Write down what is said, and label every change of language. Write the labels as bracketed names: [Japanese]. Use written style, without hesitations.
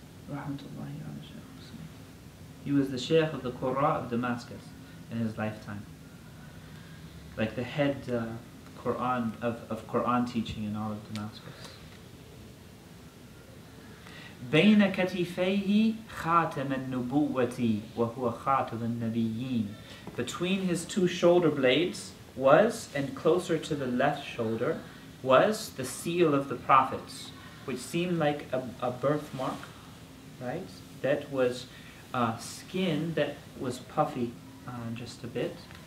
[English] Rahmatullahi ala Shaykh Hussein. He was the Shaykh of the Qur'an of Damascus in his lifetime. Like the head Qur'an of Qur'an teaching in all of Damascus. [Arabic] بين كتفيه خاتم النبوة وهو خاتم النبيين. [English] Between his two shoulder blades was, and closer to the left shoulder, was the seal of the prophets, which seemed like a birthmark, right? That was skin that was puffy just a bit.